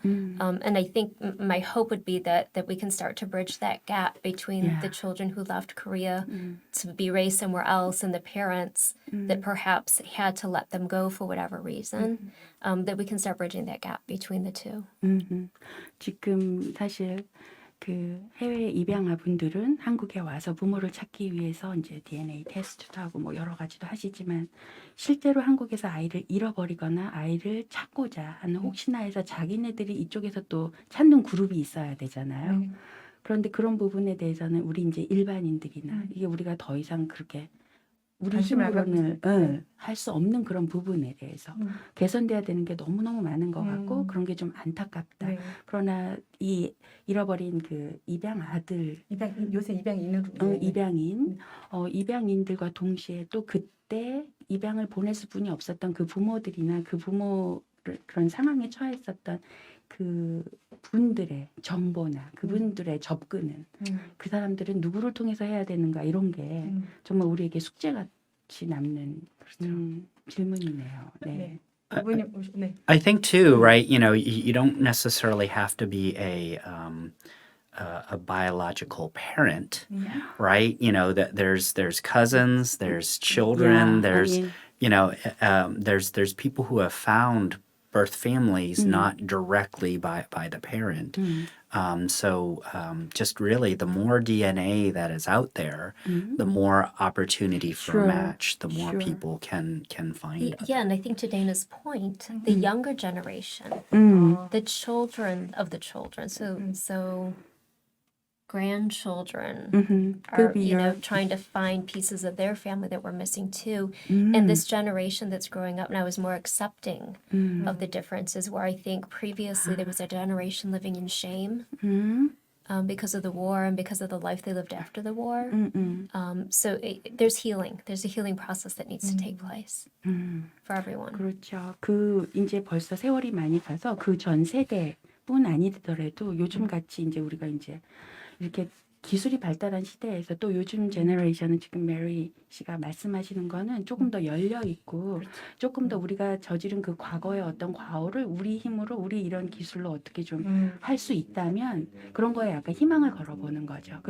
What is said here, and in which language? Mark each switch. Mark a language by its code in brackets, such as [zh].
[en] And I think my hope would be that we can start to bridge that gap between the children who left Korea to be raised somewhere else and the parents that perhaps had to let them go for whatever reason, that we can start bridging that gap between the two. [ko] 지금 사실 그 해외 입양아분들은 한국에 와서 부모를 찾기 위해서 이제 DNA 테스트도 하고 뭐 여러 가지도 하시지만 실제로 한국에서 아이를 잃어버리거나 아이를 찾고자 하는 혹시나 해서 자기네들이 이쪽에서 또 찾는 그룹이 있어야 되잖아요. 그런데 그런 부분에 대해서는 우리 이제 일반인들이나 이게 우리가 더 이상 그렇게 우리 관심을 안 힘으로는 할 수 없는 그런 부분에 대해서 개선돼야 되는 게 너무너무 많은 것 같고 그런 게 좀 안타깝다. 네. 그러나 이 잃어버린 그 입양 아들, 요새 입양인으로 입양인, 입양인들과 동시에 또 그때 입양을 보냈을 분이 없었던 그 부모들이나 그 부모를 그런 상황에 처했었던 그 분들의 정보나 그분들의 접근은 그 사람들은 누구를 통해서 해야 되는가 이런 게 정말 우리에게 숙제같이 남는 질문이네요. 네. 네. [en] I think too, right? You know, you don't necessarily have to be a biological parent, right? You know that there's cousins, there's children, there's you know, there's people who have found birth families not directly by the parent. So just really the more DNA that is out there, the more opportunity for a match, the more people can find. Yeah, and I think to Dana's point, the younger generation, the children of the children, so grandchildren are, you know, trying to find pieces of their family that were missing too. And this generation that's growing up now is more accepting of the differences, where I think previously there was a generation living in shame because of the war and because of the life they lived after the war. So there's healing. There's a healing process that needs to take place for everyone. [ko] 그렇죠. 그 이제 벌써 세월이 많이 가서 그 전 세대뿐 아니더라도 요즘 같이 이제 우리가 이제 이렇게 기술이 발달한 시대에서 또 요즘 제너레이션은 지금 메리 씨가 말씀하시는 거는 조금 더 열려 있고 조금 더 우리가 저지른 그 과거의 어떤 과오를 우리 힘으로 우리 이런 기술로 어떻게 좀 할 수 있다면 그런 거에 약간 희망을 걸어보는 거죠.